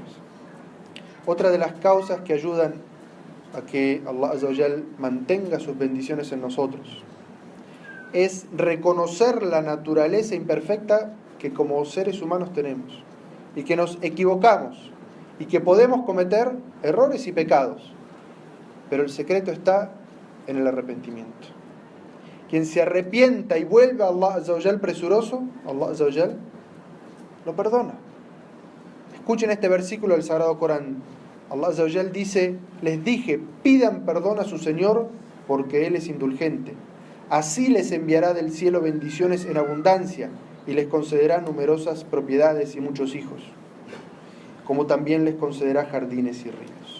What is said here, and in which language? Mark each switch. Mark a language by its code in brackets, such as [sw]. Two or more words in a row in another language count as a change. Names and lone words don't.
[es] Otra de las causas que ayudan a que [ar] الله عز وجل [es] mantenga sus bendiciones en nosotros es reconocer la naturaleza imperfecta que como seres humanos tenemos y que nos equivocamos y que podemos cometer errores y pecados, pero el secreto está en el arrepentimiento. Quien se arrepienta y vuelve a [ar] الله عز وجل [es] presuroso, [ar] الله عز وجل [es] lo perdona. Escuchen este versículo del Sagrado Corán. [ar] الله عز وجل [es] dice: les dije, pidan perdón a su Señor porque Él es indulgente. Así les enviará del cielo bendiciones en abundancia y les concederá numerosas propiedades y muchos hijos, como también les concederá jardines y ríos.